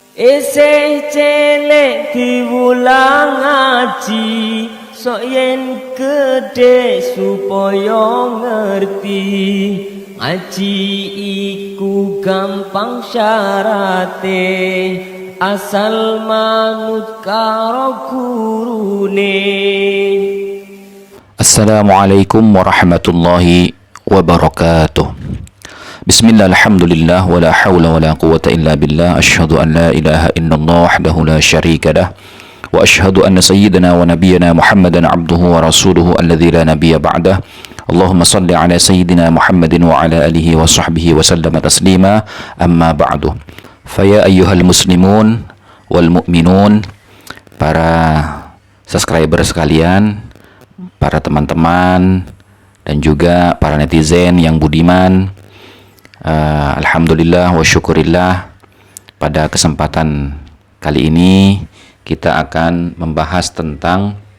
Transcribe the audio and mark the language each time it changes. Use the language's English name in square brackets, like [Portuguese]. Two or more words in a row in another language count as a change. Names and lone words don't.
[Javanese] Eseh celek diwulang ngaji, sok yen gede supaya ngerti. Ngaji iku gampang syarate, asal manut karo gurune. [Arabic] السلام عليكم ورحمة الله وبركاته. بسم الله، الحمد لله، ولا حول ولا قوة إلا بالله. أشهد أن لا إله إلا الله وحده لا شريك له، وأشهد أن سيدنا ونبينا محمدا عبده ورسوله الذي لا نبي بعده. اللهم صل على سيدنا محمد وعلى آله وصحبه وسلم تسليما. أما بعد. فيا أيها المسلمون والمؤمنون, [Indonesian] para subscriber sekalian, para teman-teman, dan juga para netizen yang budiman, [Arabic] الحمد لله والشكر لله, [Indonesian] pada kesempatan kali ini kita akan membahas tentang